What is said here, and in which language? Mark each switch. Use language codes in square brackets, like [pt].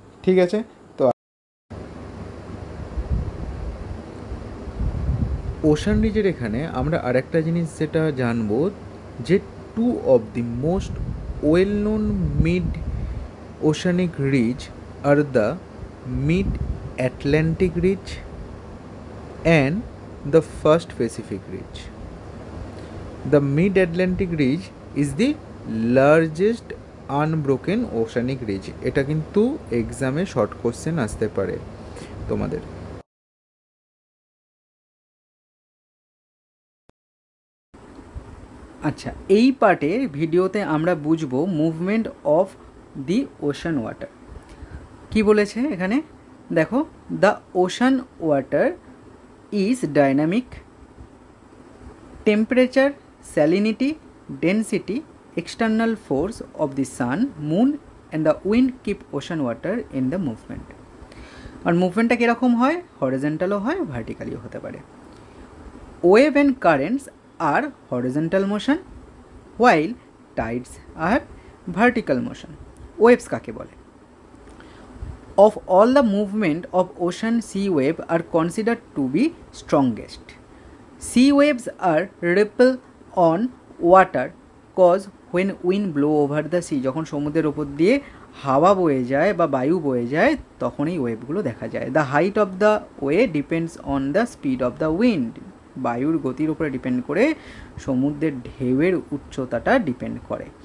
[bn] ঠিক আছে, তো ওশান রিজের এখানে আমরা আরেকটা জিনিস যেটা জানবো, যে [en] Two of the most well known mid oceanic ridge আর the mid Atlantic ridge and the first Pacific ridge. The mid-Atlantic ridge is the largest unbroken oceanic ridge. [bn] এটা কিন্তু এক্সামে শর্ট কোশ্চেন আসতে পারে তোমাদের। আচ্ছা, এই পার্টের ভিডিওতে আমরা বুঝবো movement of the ocean water. কি বলেছে এখানে দেখো, [en] The ocean water is dynamic, temperature, salinity, density, external force of the sun, moon and the wind keep ocean water in the movement. [bn] আর মুভমেন্টটা কীরকম হয়, হরিজন্টালও হয়, ভার্টিক্যালিও হতে পারে। [en] Wave and currents R horizontal motion, while tides are vertical motion. [bn] Waves কাকে বলে? [en] Of all the movement of ocean, sea wave are considered to be strongest. Sea waves are ripple on water cause when wind blow over the sea, [bn] যখন সমুদ্রের ওপর দিয়ে হাওয়া বয়ে যায় বা বায়ু বয়ে যায় তখন এই ওয়েভগুলো দেখা যায়। [en] the height of the wave depends on the speed of the wind, [bn] বায়ুর গতির উপরে ডিপেন্ড করে সমুদ্রের ঢেউয়ের উচ্চতাটা ডিপেন্ড করে।